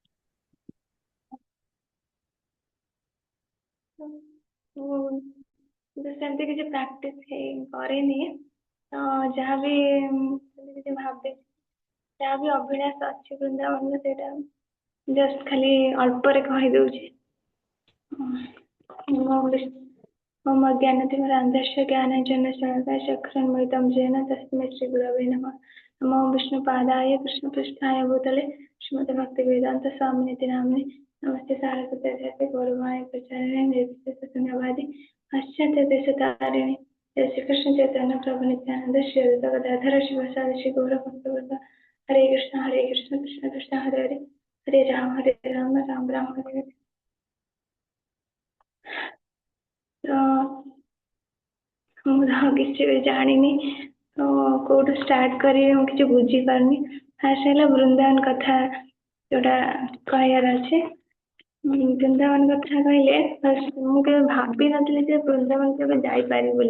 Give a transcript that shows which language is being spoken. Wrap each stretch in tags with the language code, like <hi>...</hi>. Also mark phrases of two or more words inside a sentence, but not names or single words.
<or>ସେମିତି କିଛି ପ୍ରାକ୍ଟିସ କରିନି, ତ ଯାହାବି ସେମିତି କିଛି ଭାବେ, ଯାହାବି ଅଭିଳାଷ ଅଛି ବୃନ୍ଦାବନରେ ସେଇଟା ଜଷ୍ଟ ଖାଲି ଅଳ୍ପରେ କହିଦଉଛି।</or> <sa>मम ज्ञानतिमिरान्धस्य ज्ञानाञ्जनशलाकया चक्षुरुन्मिलितं येन तस्मै श्रीगुरवे नमः। नमो विष्णुपादाय कृष्णपृष्ठाय भूतले श्रीमते भक्तिवेदान्तस्वामिनिति नामिने नमस्ते सारस्वती गौरवाणी प्रचारिणे निर्विशेषशून्यवादी पाश्चात्यदेशतारिणे जय श्रीकृष्ण चैतन्य प्रभु नित्यानंद श्री अद्वैत गदाधर शिवासादि श्री गौरभक्तवृंद। हरे कृष्ण कृष्ण कृष्ण हरे हरे, हरे राम राम राम हरे हरे।</sa> <or>तो ମୁଁ କିଛି ବି ଜାଣିନି, ତ କୋଉଠୁ ଷ୍ଟାର୍ଟ କରିବି ମୁଁ କିଛି ବୁଝିପାରୁନି। ଫାର୍ଷ୍ଟ ହେଲା ବୃନ୍ଦାବନ କଥା ଯୋଉଟା କହିବାର ଅଛି। ବୃନ୍ଦାବନ କଥା କହିଲେ ଫାର୍ଷ୍ଟ ମୁଁ କେବେ ଭାବିନଥିଲି ଯେ ବୃନ୍ଦାବନ କେବେ ଯାଇପାରିବି ବୋଲି।</or>